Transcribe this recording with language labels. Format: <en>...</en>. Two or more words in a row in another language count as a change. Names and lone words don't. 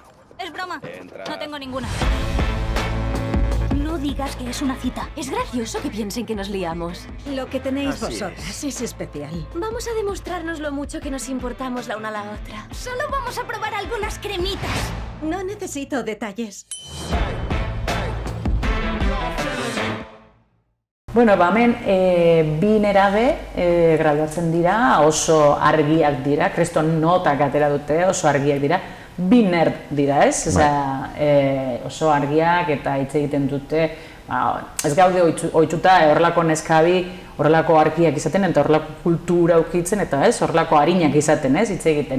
<es>Es broma. No tengo ninguna. No digas que es una cita. Es gracioso que piensen que nos liamos. Lo que tenéis vosotras es especial. Vamos a demostrarnos lo mucho que nos importamos la una a la otra. Solo vamos a probar algunas cremitas. No necesito detalles.</es> <eu>Bueno, hemen bi nerabe graduatzen dira, oso argiak dira, kriston notak atera dute, oso argiak dira, bi nerd dira, ez? Oso argiak eta hitz egiten dute, ez gaude ohituta horrelako neskabi, horrelako argiak izaten eta horrelako kultura ukitzen eta ez, horrelako arinak izaten, ez, hitz egiten.</eu>